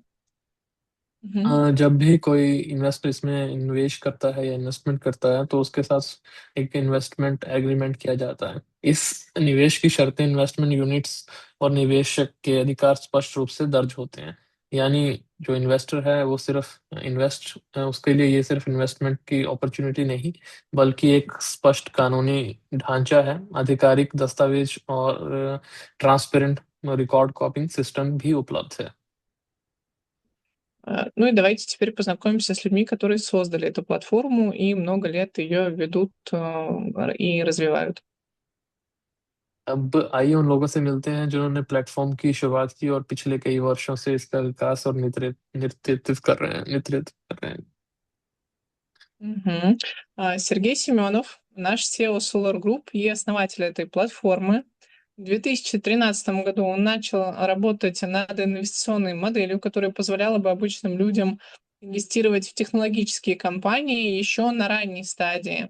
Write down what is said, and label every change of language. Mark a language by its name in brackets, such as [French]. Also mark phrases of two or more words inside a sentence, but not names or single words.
[Hindi] Мгм. जब भी कोई इन्वेस्टर इसमें निवेश करता है या इन्वेस्टमेंट करता है तो उसके साथ एक [English] investment agreement [Hindi] किया जाता है। इस निवेश की शर्तें [English] investment units [Hindi] और निवेशक के अधिकार स्पष्ट रूप से दर्ज होते हैं। यानी जो इन्वेस्टर है वो सिर्फ उसके लिए ये सिर्फ इन्वेस्टमेंट की अपॉर्चुनिटी नहीं, बल्कि एक स्पष्ट कानूनी ढांचा है, आधिकारिक दस्तावेज और [English] transparent record copying system [Hindi] भी उपलब्ध है। [Russian] Ну и давайте теперь познакомимся с людьми, которые создали эту платформу и много лет ее ведут и развивают. [Hindi] अब आइए उन लोगों से मिलते हैं जिन्होंने प्लेटफॉर्म की शुरुआत की और पिछले कई वर्षों से इसका विकास और नेतृत्व कर रहे हैं। [Russian] Мгм. Сергей Семенов, наш SEO Solar Group и основатель этой платформы. В 2013 году он начал работать над инвестиционной моделью, которая позволяла бы обычным людям инвестировать в технологические компании еще на ранней стадии.